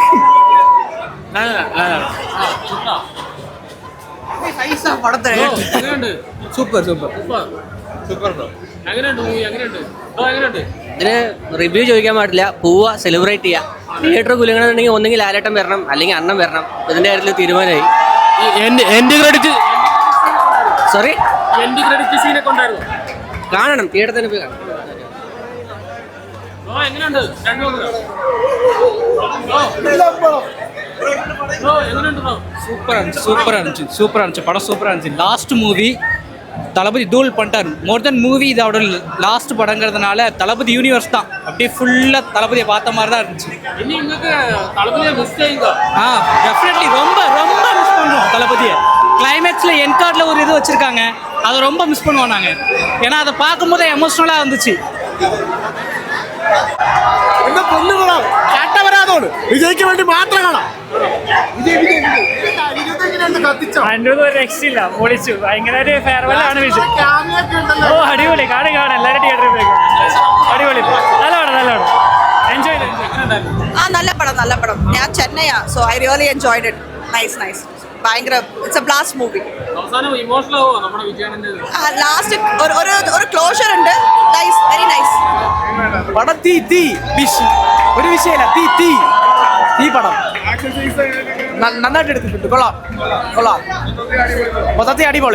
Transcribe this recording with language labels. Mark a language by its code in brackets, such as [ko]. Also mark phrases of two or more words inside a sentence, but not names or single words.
[ml] ഇതിന് റിവ്യൂ ചോദിക്കാൻ പാടില്ല, പോവുക, സെലിബ്രേറ്റ് ചെയ്യുക. തിയേറ്റർ കുലുങ്ങണമെന്നുണ്ടെങ്കിൽ ഒന്നെങ്കിൽ ലാലേട്ടൻ വരണം, അല്ലെങ്കിൽ അണ്ണൻ വരണം. ഇതിന്റെ കാര്യത്തിൽ തീരുമാനമായി. സോറി, കാണണം, തിയേറ്റർ തന്നെ പോയി കാണണം. [ta] சூப்பரா இருந்துச்சு படம். சூப்பரா இருந்துச்சு. [en] last movie [ta] தளபதி தூள் பண்ணிட்டார். [en] more than movie [ta] இது அவரோட லாஸ்ட் படங்கிறதுனால தளபதி யூனிவர்ஸ் தான். அப்படியே ஃபுல்லாக தளபதியை பார்த்த மாதிரி தான் இருந்துச்சு. டெஃபினெட்லி ரொம்ப ரொம்ப மிஸ் பண்ணுவோம் தளபதியை. கிளைமேக்ஸில் என் கார்டில் ஒரு இது வச்சுருக்காங்க, அதை ரொம்ப மிஸ் பண்ணுவோம் நாங்கள். ஏன்னா அதை பார்க்கும்போதே எமோஷ்னலாக இருந்துச்சு. [ml] വിജയ്ക്ക് വേണ്ടി മാത്രം കാണാം. രക്ഷയില്ല, പൊളിച്ചു. ഭയങ്കര ഒരു ഫെയർവെൽ ആണ് വിഷു. ഓ അടിപൊളി. കാണും എല്ലാവരും തിയേറ്ററിൽ പോയി. അടിപൊളി, നല്ല പടം. എൻജോയ് ചെയ്തു. നല്ല പടം. ഞാൻ ചെന്നൈയാ, [en] So I really enjoyed it. Nice. ഭയങ്കര It's a blast movie. Last [ml] ഒരു ക്ലോഷർ ഉണ്ട്. [en] Nice, very nice. [ml] പടം തീ ഒരു വിഷയമില്ല. തീ പടം നന്നായിട്ട് എടുത്തിട്ടുണ്ട്. കൊള്ളാം. മൊത്തത്തിൽ അടിപൊളി.